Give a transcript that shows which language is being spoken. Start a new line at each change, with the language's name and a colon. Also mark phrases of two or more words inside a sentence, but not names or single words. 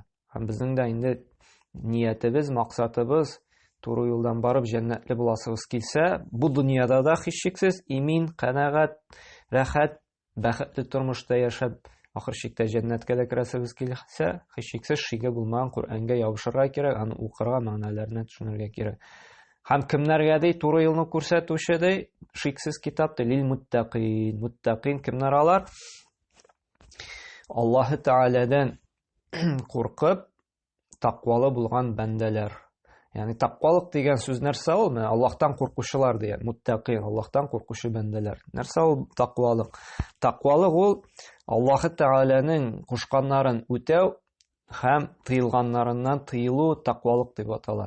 Tatar: Һәм безнең дә инде ниятебез, максатыбыз туры юлдан барып җәннәтле буласыбыз килсә, бу дөньяда да һичшиксез имин, канәгать, рәхәт, бәхетле тормышта яшәп, ахыр чиктә җәннәткә дә керәсебез килсә, һичшиксез шиге булмаган Коръәнгә ябышырга кирәк, аны укырга, мәгънәләрне төшенергә кирәк. Һәм кемнәргә ди туры юлны күрсәтүче ди, шиксез китап
Arabic: للمتقين.
Tatar: Муттақин кемнәр алар? Аллаһы Тәгаләдән куркып, тақвалы булган бәндәләр. Ягъни тақвалык дигән сүз нәрсә ул? Менә Аллаһтан куркучылар дигән. Муттақин, Аллаһтан куркучы бәндәләр. Нәрсә ул тақвалык? Тақвалык ул Аллаһы Тәгаләнең кушканнарын үтәү һәм тыелганнарыннан тыелу тақвалык дип атала.